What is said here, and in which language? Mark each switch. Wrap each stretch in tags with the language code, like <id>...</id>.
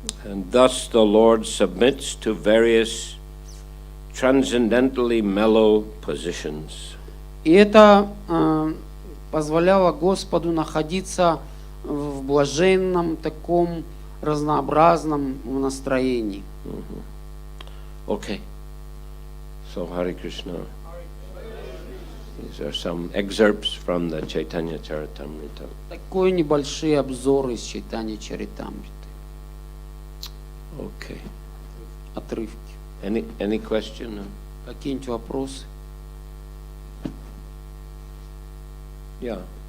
<en>And thus the Lord submits to various transcendentally mellow positions.</en> <ru>И это позволяло Господу находиться в блаженном таком разнообразном настроении.</ru> <en>Okay. So Hare Krishna. These are some excerpts from the Chaitanya Charitamrita.</en> <ru>Такой небольшие обзоры из Чайтанья Чаритамриты.</ru> <en>Okay.</en> <ru>Отрывки.</ru> <en>Any question?</en> <ru>Какие-нибудь вопросы?</ru> <en>Yeah.</en>